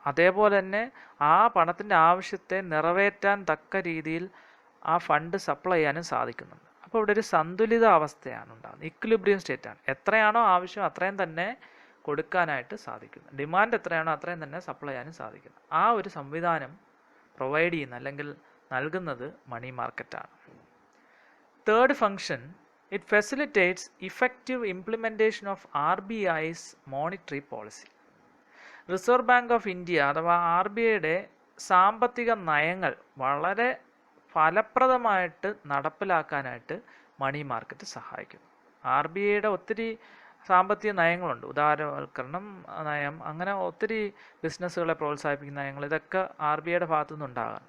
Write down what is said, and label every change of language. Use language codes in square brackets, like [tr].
[ml] അതേപോലെ തന്നെ ആ പണത്തിൻ്റെ ആവശ്യത്തെ നിറവേറ്റാൻ തക്ക രീതിയിൽ ആ ഫണ്ട് സപ്ലൈ ചെയ്യാനും സാധിക്കുന്നുണ്ട്. അപ്പോൾ ഇവിടെ ഒരു സന്തുലിത അവസ്ഥയാണ് ഉണ്ടാകുന്നത്, ഇക്വിലിബ്രിയം സ്റ്റേറ്റാണ്. എത്രയാണോ ആവശ്യം അത്രയും തന്നെ കൊടുക്കാനായിട്ട് സാധിക്കുന്നു, ഡിമാൻഡ് എത്രയാണോ അത്രയും തന്നെ സപ്ലൈ ചെയ്യാനും സാധിക്കുന്നു. ആ ഒരു സംവിധാനം പ്രൊവൈഡ് ചെയ്യുന്ന അല്ലെങ്കിൽ നൽകുന്നത് മണി മാർക്കറ്റാണ്. [en] Third function, it facilitates effective implementation of RBI's monetary policy. [ml] Reserve bank of India അഥവാ RBIയുടെ സാമ്പത്തിക നയങ്ങൾ വളരെ ഫലപ്രദമായിട്ട് നടപ്പിലാക്കാനായിട്ട് മണി മാർക്കറ്റ് സഹായിക്കുന്നു. RBIയുടെ ഒത്തിരി സാമ്പത്തിക നയങ്ങളുണ്ട്, ഉദാരവൽക്കരണം നയം, അങ്ങനെ ഒത്തിരി ബിസിനസ്സുകളെ പ്രോത്സാഹിപ്പിക്കുന്ന നയങ്ങൾ, ഇതൊക്കെ RBIയുടെ ഭാഗത്തു നിന്നുണ്ടാകാം.